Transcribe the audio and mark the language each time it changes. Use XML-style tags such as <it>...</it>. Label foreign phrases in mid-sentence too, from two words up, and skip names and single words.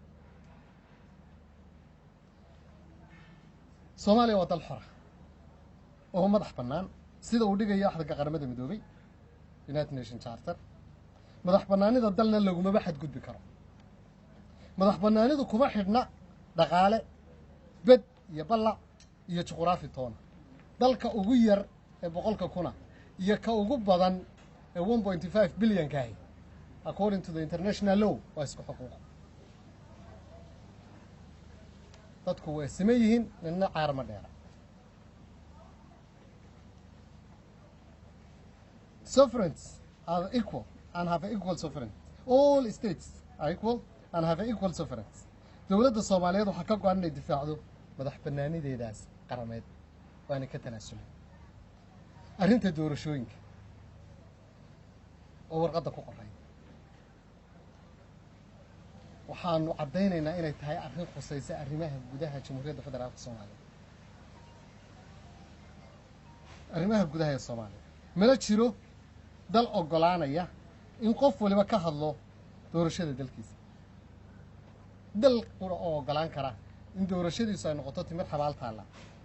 <so>soomaaliya waa dal xora oo madax bannaan sida uu dhigayo axdiga qaramada midoobay United Nations Charter madax bannaanida dalna lagumaba xadgudbi karo madax bannaanidu kuma xidhna dhaqaale bed iyo ballac iyo juqraafi toona dalka ugu yar ee 100 kuna iyo ka ugu badan ee 1.5 billion kaahi</so> <en>according to the international law</en> <so>waa isku xuquuq dadku way sameeyeen inna caarma dheera</so> <en>sovereigns are equal and have equal sovereignty all states are equal and have equal sovereignty</en> <so>dawladda Soomaaliyeed waxa ka go'an inay difaacdo madax bannaanideedaas qarameed waana ka tanaasulay arrinta doorashooyinka oo warqadda ku qoray waxaanu cadeynaynaa inay tahay arrin khusaysa arrimaha gudaha Jamhuuriyadda Federaalka Soomaaliya arrimaha gudaha ee Soomaaliya mala jiro dal ogolaanaya in qof waliba ka hadlo doorashada dalkiisa dal qura oo ogolaan kara in doorashadiisu ay noqoto timir xabaal taala ma</so>